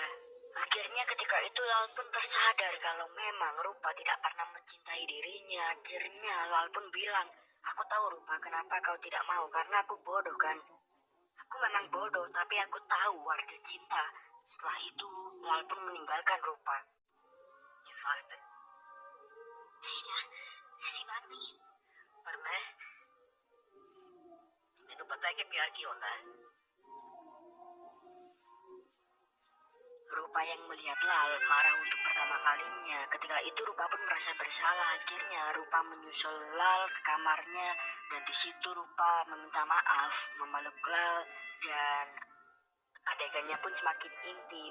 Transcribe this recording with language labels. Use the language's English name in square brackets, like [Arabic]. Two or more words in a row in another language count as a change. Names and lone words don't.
[Indonesian] Akhirnya ketika itu Lal pun tersadar kalau memang Rupa tidak pernah mencintai dirinya. Akhirnya Lal pun bilang, aku tahu Rupa kenapa kau tidak mau, karena aku bodoh kan. Aku memang bodoh, tapi aku tahu arti cinta. Setelah itu Lal pun meninggalkan Rupa. [Hindi] किस वास्ते Tidak, ऐसी बात नहीं है. [Punjabi] ਪਰ ਮੈਨੂੰ ਪਤਾ ਹੈ ਕਿ ਪਿਆਰ ਕੀ ਹੋਤਾ ਹੈ [Indonesian] Rupa yang melihat Lal marah untuk pertama kalinya. Ketika itu Rupa pun merasa bersalah. Akhirnya Rupa menyusul Lal ke kamarnya dan di situ Rupa meminta maaf, memeluk Lal dan adegannya pun semakin intim.